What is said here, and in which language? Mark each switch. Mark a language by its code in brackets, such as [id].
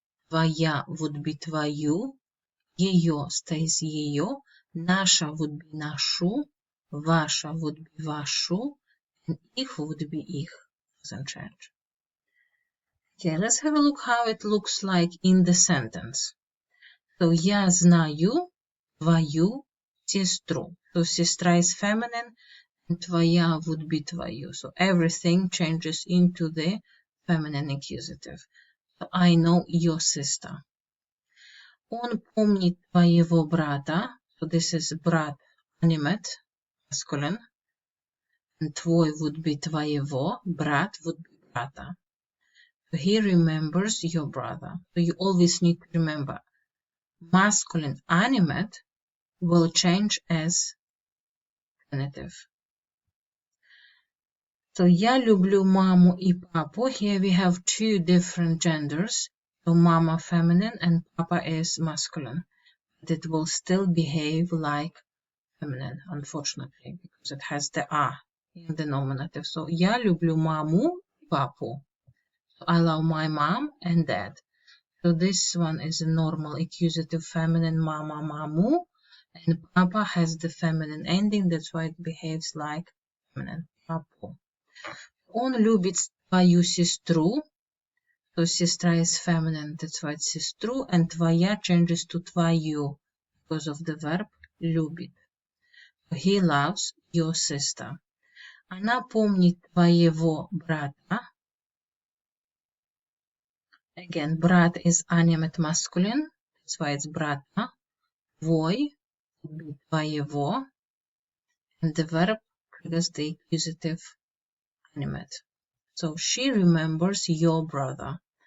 [en] Твоя would be твою. Её stays её. Наша would be нашу. Ваша would be вашу. And их would be их. Doesn't change. Okay, let's have a look how it looks like in the sentence. [ru] So я знаю твою сестру. [en] So сестра is feminine, and твоя would be твою. So everything changes into the feminine accusative. So I know your sister. [ru] Он помнит твоего брата. [en] So this is брат, animate, masculine. And твой would be твоего. Брат would be брата. So he remembers your brother. So you always need to remember masculine animate will change as genitive. [ru] So я люблю маму и папу. [en] Here we have two different genders. So mama feminine and papa is masculine. But it will still behave like feminine, unfortunately, because it has the a in the nominative. [ru] So я люблю маму и папу. [en] So I love my mom and dad. So this one is a normal accusative feminine, mama, mamu, and papa has the feminine ending, that's why it behaves like feminine, папу. [ru] Он любит твою сестру, [en] so сестра is feminine, that's why it's сестру, and твоя changes to твою because of the verb любит. He loves your sister. [ru] Она помнит твоего брата. [en] Again, брат is animate masculine, that's why it's брата. Твой would be твоего, and the verb triggers the accusative animate. So she remembers your brother.